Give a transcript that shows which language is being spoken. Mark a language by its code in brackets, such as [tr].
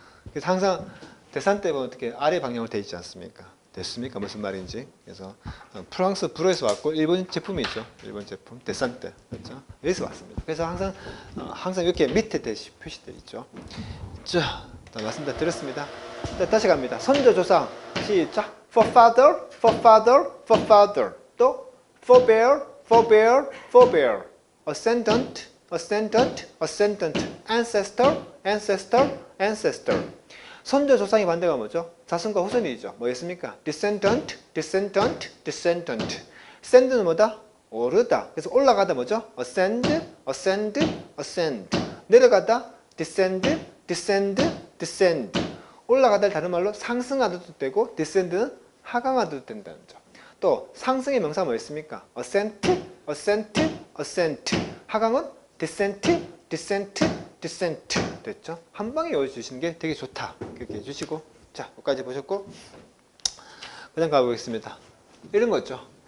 [ko] 그래서 항상 데산테 보면 어떻게 아래 방향으로 돼 있지 않습니까? 됐습니까? 무슨 말인지. 그래서 프랑스 불어에서 왔고 일본 제품이죠. 일본 제품 데산테. 그렇죠? 여기서 왔습니다. 그래서 항상 이렇게 밑에 표시되어 있죠. 자, 말씀 다 드렸습니다. 자, 다시 갑니다. 선조조상. 시작. [en] For father, for father, for father. 또 for bear, for bear, for bear. Ascendant, ascendant, ascendant. Ancestor, ancestor, ancestor. [ko] 선조조상의 반대가 뭐죠? 자손과 후손이죠. 뭐였습니까? [en] descendant, descendant, descendant. [ko] ascend는 뭐다? 오르다. 그래서 올라가다 뭐죠? [en] ascend, ascend, ascend. [ko] 내려가다 [en] descend, descend, descend. [ko] 올라가다를 다른 말로 상승하다도 되고 descend는 하강하다도 된다는 점. 또 상승의 명사 뭐였습니까? [en] ascent, ascent, ascent. [ko] 하강은 [en] descent, descent, descent. [ko] 됐죠? 한 방에 외워주시는 게 되게 좋다. 그렇게 해주시고, 자, 여기까지 보셨고, 그 다음 가보겠습니다. 이런 거죠.